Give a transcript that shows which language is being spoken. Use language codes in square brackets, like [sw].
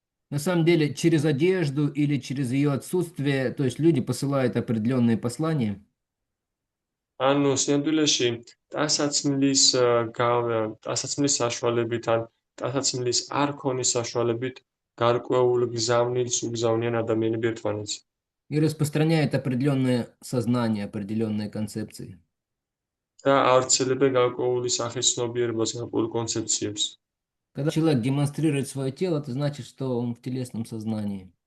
[ru] На самом деле, через одежду или через ее отсутствие, то есть люди посылают определенные послания. [ka] ანუ სინამდვილეში ტანსაცმლის საშუალებით ან ტანსაცმლის არ ქონის საშუალებით გარკვეულ გზავნილს უგზავნიან ადამიანები ერთმანეთს. [ru] И распространяют определенное сознание, определенные концепции. [ka] და ავრცელებენ გარკვეული სახის ცნობიერებას, გარკვეულ კონცეფციებს. [ru] Когда человек демонстрирует свое тело, это значит, что он в телесном сознании.